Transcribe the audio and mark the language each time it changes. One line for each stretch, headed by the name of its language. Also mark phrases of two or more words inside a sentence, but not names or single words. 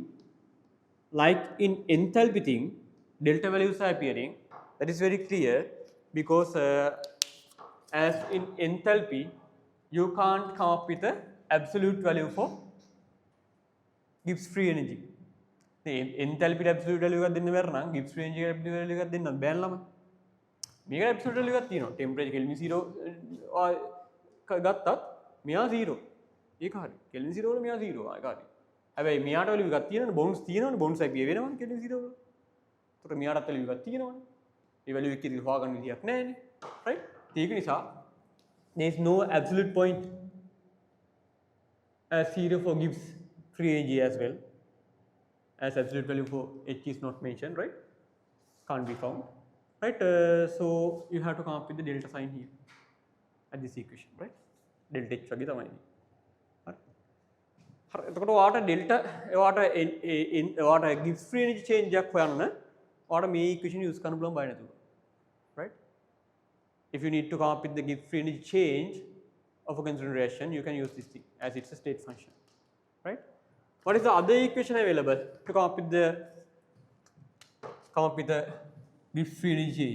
English: Like in enthalpy thing, delta values are appearing. That is very clear because as in enthalpy, you can't come up with an absolute value for Gibbs free energy. Enthalpy absolute value
Sinhala: එකක් දෙන්න බැර නම්
English: Gibbs free energy absolute value
Sinhala: එකක් දෙන්න බෑ ළම. මේක
English: absolute value
Sinhala: එකක් තියෙනවා.
English: temperature Kelvin
Sinhala: 0 ගත්තත් මෙයා 0. ඒක හරි. Kelvin 0 වල මෙයා 0 ඒක හරි. හැබැයි මෙයාට value එකක් තියෙනවනේ bounds තියෙනවනේ bounds IPA වෙනවනේ Kelvin 0 වල. ඒතකොට මෙයාටත් value එකක් තියෙනවනේ. මේ value එක ඉතින් හොයාගන්න විදියක් නැහැනේ. right? ඒක නිසා
English: there is no absolute point as 0 for Gibbs free energy as well, as absolute value for H is not mentioned, right? Can't be found, right? So you have to come up with the delta sign here at this equation, right? Delta H
Sinhala: වගේ තමයි. හරි. එතකොට ඔයාට delta ඔයාට
English: Gibbs free energy change
Sinhala: එකක් හොයන්න ඔයාට මේ
English: equation use
Sinhala: කරන්න පුළුවන් බය නැතුව,
English: right? If you need to come up with the Gibbs free energy change of a constrained reaction, you can use this thing as it's a state function, right? What is the other equation available to come up with the Gibbs free energy change?